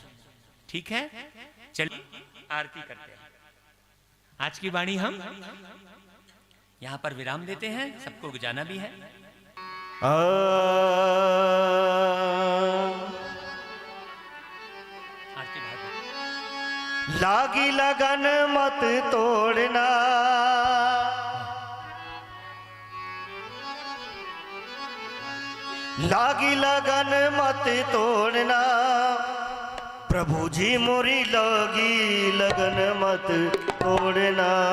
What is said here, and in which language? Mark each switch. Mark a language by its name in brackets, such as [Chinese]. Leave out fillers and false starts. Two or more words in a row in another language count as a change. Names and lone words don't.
[Hindi] ठीक है? चलिए आरती करते हैं। आज की वाणी हम यहां पर विराम देते हैं, सबको जाना भी है। आरती भागवत। लागी लगन मत तोड़ना, लागी लगन मत तोड़ना, प्रभु जी मोरी लागी लगन मत तोड़ना,